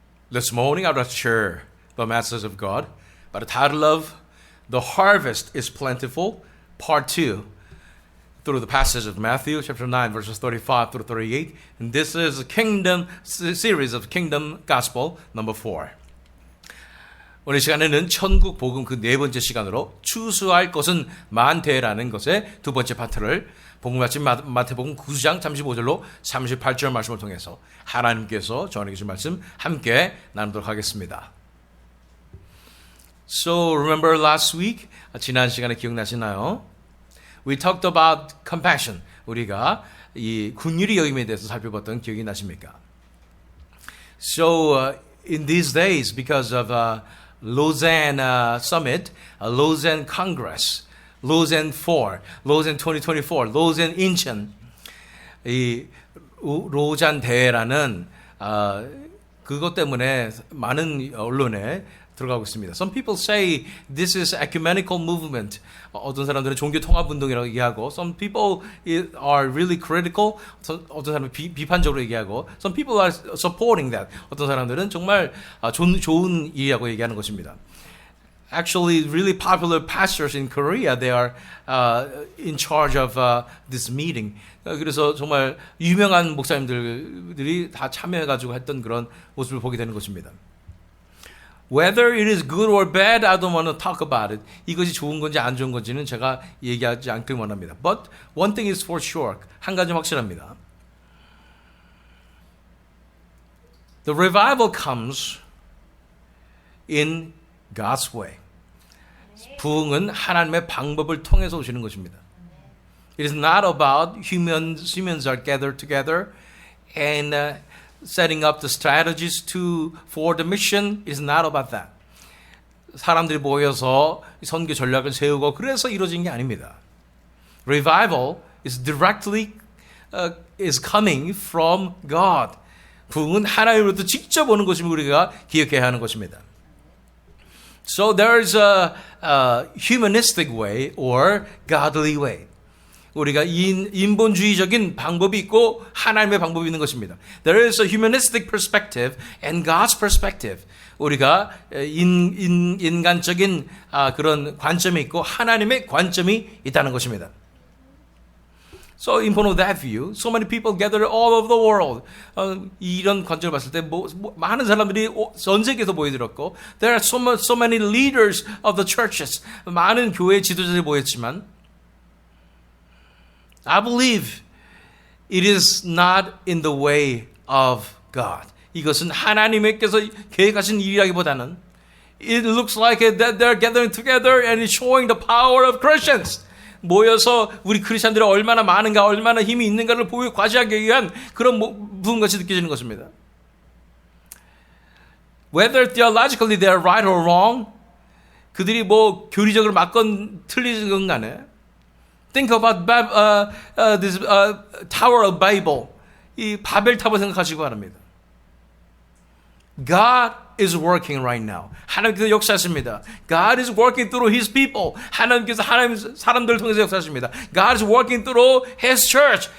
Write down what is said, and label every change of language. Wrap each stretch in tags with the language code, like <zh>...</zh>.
<en>This morning I will share the message of God by the title of The Harvest is Plentiful, Part 2, through the passage of Matthew chapter 9, verses 35 through 38. And this is a kingdom series of Kingdom Gospel number 4.</en> <ko>오늘 시간에는 천국 복음 그 네 번째 시간으로 추수할 것은 많되라는 것의 두 번째 파트를 복음 말씀 마태복음 9장 35절로 38절 말씀을 통해서 하나님께서 저에게 주신 말씀 함께 나누도록 하겠습니다.</ko> <en>So remember last week,</en> <ko>지난 시간에 기억나시나요?</ko> <en>We talked about compassion.</en> <ko>우리가 이 긍휼히 여김에 대해서 살펴봤던 기억이 나십니까?</ko> <en>So in these days, because of Lausanne Summit, Lausanne Congress, Lausanne 4, Lausanne 2024, Lausanne Incheon,</en> <ko>이 로잔 대회라는 그것 때문에 많은 언론에 들어가고 있습니다.</ko> <en>Some people say this is ecumenical movement.</en> <ko>어떤 사람들은 종교 통합 운동이라고 얘기하고,</ko> <en>some people are really critical.</en> <ko>어떤 사람은 비판적으로 얘기하고,</ko> <en>some people are supporting that.</en> <ko>어떤 사람들은 정말 좋은 일이라고 얘기하는 것입니다.</ko> <en>Actually, really popular pastors in Korea, they are in charge of this meeting.</en> <ko>그래서 정말 유명한 목사님들이 다 참여해가지고 했던 그런 모습을 보게 되는 것입니다.</ko> <en>Whether it is good or bad, I don't want to talk about it.</en> <ko>이것이 좋은 건지 안 좋은 건지는 제가 얘기하지 않길 원합니다.</ko> <en>But one thing is for sure.</en> <ko>한 가지 확실합니다.</ko> <en>The revival comes in God's way.</en> <ko>부흥은 하나님의 방법을 통해서 오시는 것입니다.</ko> <en>It is not about humans are gathered together and setting up the strategies for the mission. It is not about that.</en> <ko>사람들이 모여서 선교 전략을 세우고 그래서 이루어진 게 아닙니다.</ko> <en>Revival is directly is coming from God.</en> <ko>부흥은 하나님으로부터 직접 오는 것임을 우리가 기억해야 하는 것입니다.</ko> <en>So there is a humanistic way or godly way.</en> <ko>우리가 인본주의적인 방법이 있고 하나님의 방법이 있는 것입니다.</ko> <en>There is a humanistic perspective and God's perspective.</en> <ko>우리가 인간적인 그런 관점이 있고 하나님의 관점이 있다는 것입니다.</ko> <en>So in front of that view, so many people gather all over the world.</en> <ko>이런 관점을 봤을 때 많은 사람들이 전 세계에서 모여들었고,</ko> <en>there are so many leaders of the churches.</en> <ko>많은 교회 지도자들이 모였지만,</ko> <en>I believe it is not in the way of God.</en> <ko>이것은 하나님께서 계획하신 일이라기보다는</ko> <en>it looks like that they're gathering together and it's showing the power of Christians.</en> <ko>모여서 우리 크리스천들이 얼마나 많은가, 얼마나 힘이 있는가를 과시하기 위한 그런 부분같이 느껴지는 것입니다.</ko> <en>Whether theologically they are right or wrong,</en> <ko>그들이 교리적으로 맞건 틀리건 간에,</ko> <en>think about this Tower of Babel,</en> <ko>이 바벨탑을 생각하시기 바랍니다.</ko> <en>God is working right now.</en> <ko>하나님께서 역사하십니다.</ko> <en>God is working through His people.</en> <ko>하나님께서 사람들을 통해서 역사하십니다.</ko> <en>God is working through His church.</en>